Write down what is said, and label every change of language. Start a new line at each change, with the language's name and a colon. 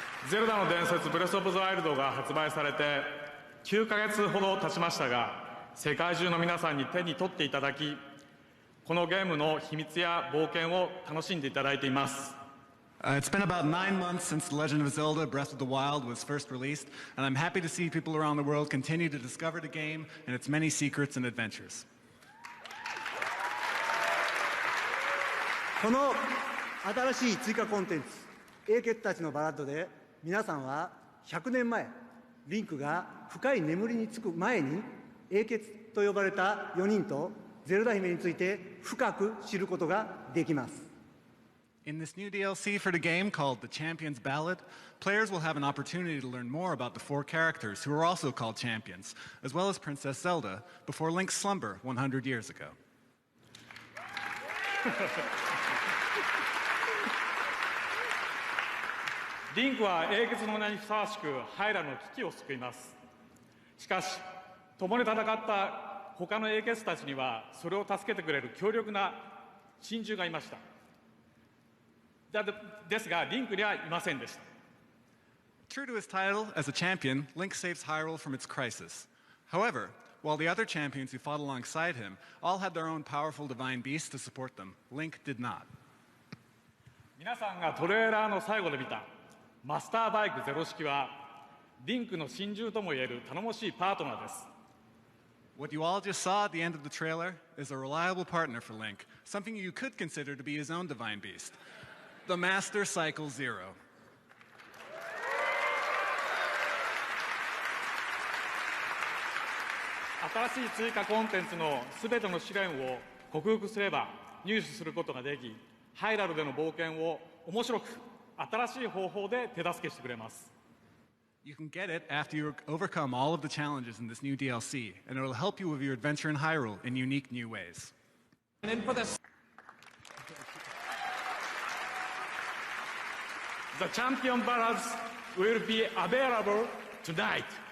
Japanese: ゼルダの伝説ブレスオブザワイルドが発売されて9ヶ月ほど経ちましたが、世界中の皆さんに手に取っていただき、このゲームの秘密や冒険を楽しんでいただいています。
English: It's been about 9 months since The Legend of Zelda Breath of the Wild was first released, and I'm happy to see people around the world continue to discover the game and its many secrets and adventures.
Japanese: この新しい追加コンテンツ、英傑たちのバラッドで、皆さんは100年前、リンクが深い眠りにつく前に、英傑と呼ばれた4人とゼルダ姫について深く知ることができます。
English: In this new DLC for the game called The Champion's Ballad, players will have an opportunity to learn more about the 4 characters who are also called champions, as well as Princess Zelda, before Link's slumber 100 years ago.
Japanese: リンクは英傑の名にふさわしくハイラの危機を救います。しかし、共に戦った他の英傑たちにはそれを助けてくれる強力な珍獣がいました。ですが、リンクにはいませんでした。
English: True to his title as a champion, Link saves Hyrule from its crisis. However, while the other champions who fought alongside him all had their own powerful divine beasts to support them, Link did not.
Japanese: 皆さんがトレーラーの最後で見たマスターバイクゼロ式は、リンクの珍獣ともいえる頼もしいパートナーです。
English: What you all just saw at the end of the trailer is a reliable partner for Link, something you could consider to be his own divine beast. The Master Cycle Zero.
Japanese: 新しい追加コンテンツのすべての試練を克服すれば入手することができ、ハイラルでの冒険を面白く新しい方法で手助けしてくれます。
English: You can get it after you overcome all of the challenges in this new DLC, and it'll help you with your adventure in Hyrule in unique new ways. And then for the champion ballads will be available tonight.